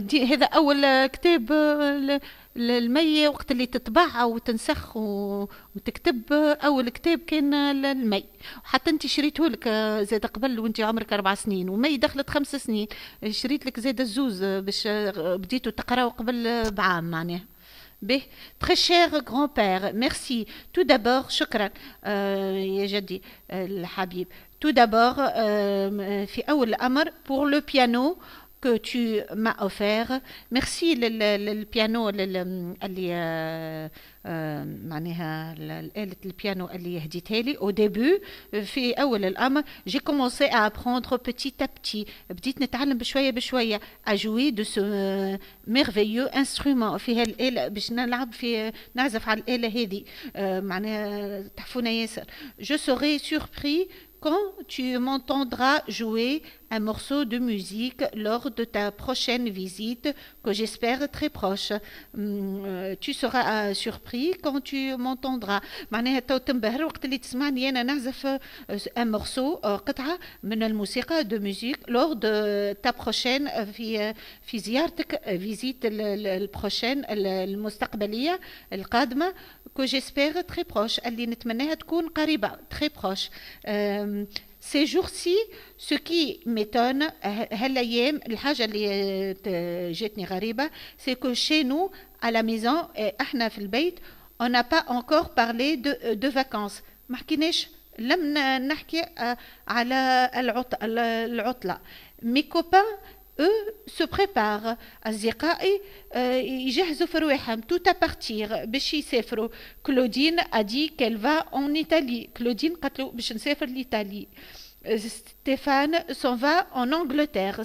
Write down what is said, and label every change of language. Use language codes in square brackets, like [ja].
[ar] هذا أول كتاب المي وقت اللي تطبع وتنسخ وتكتب أول كتاب كان المي حتى أنت شريته لك زاد قبل وأنت عمرك 4 سنين ومي دخلت 5 سنين شريت لك زاد الزوز باش بديتوا تقراو قبل بعام معناها [fr] به très cher grand-père merci tout d'abord [ar] شكرا يا جدي الحبيب [fr] tout d'abord [ar] في أول الأمر [fr] pour le piano que tu m'as offert. Merci le piano [ar] اللي معناها آلة البيانو اللي هديتها لي [fr] au début [ar] في أول الأمر [fr] j'ai commencé à apprendre petit à petit [ar] بديت نتعلم بشوية [fr] à jouer de ce merveilleux instrument [ar] في هالآلة باش نعزف على الآلة هذه معناها تحفونا ياسر [fr] je serai surpris quand tu m'entendras jouer un morceau de musique lors de ta prochaine visite, que j'espère très proche. Tu seras surpris quand tu m'entendras. [ar] معناها تو تنبهر وقت اللي تسمعني أنا نعزف [fr] un morceau [ar] قطعة من الموسيقى [fr] de musique lors de ta prochaine [ar] في زيارتك [fr] visite [ar] البروشين المستقبلية القادمة [fr] que j'espère très proche [ar] اللي نتمناها تكون قريبة [fr] très proche. Ces jours-ci, ce qui m'étonne, [ar] هالأيام الحاجة اللي جاتني غريبة, [fr] c'est que chez nous, à la maison, [ar] احنا في البيت, [fr] on n'a pas encore parlé de vacances. [ar] ما حكيناش لم نحكي على العطلة. [fr] Mes copains, eux, se préparent. [ar] أصدقائي يجهزوا في رواحهم [fr] tout à partir [ar] باش يسافروا. [fr] Claudine a dit qu'elle va en Italie. [ar] Claudine قالت له باش نسافر لإيطالي. [fr] Stéphane s'en va en Angleterre.